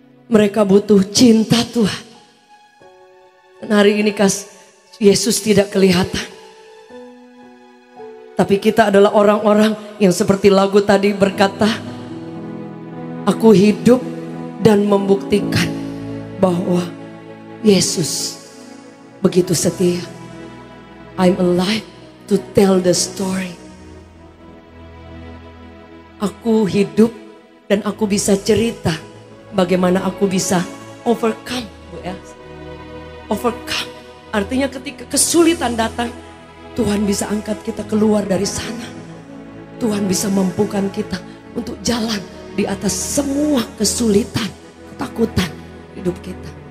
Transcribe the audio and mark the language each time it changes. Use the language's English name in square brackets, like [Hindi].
[Indonesian] Mereka butuh cinta Tuhan. Dan hari ini Yesus tidak kelihatan. Tapi kita adalah orang-orang yang seperti lagu tadi berkata, aku hidup dan membuktikan bahwa Yesus begitu setia. [English] I'm alive to tell the story. [Indonesian] Aku hidup dan aku bisa cerita bagaimana aku bisa overcome. Overcome artinya ketika kesulitan datang, Tuhan bisa angkat kita keluar dari sana. Tuhan bisa mampukan kita untuk jalan di atas semua kesulitan, ketakutan hidup kita.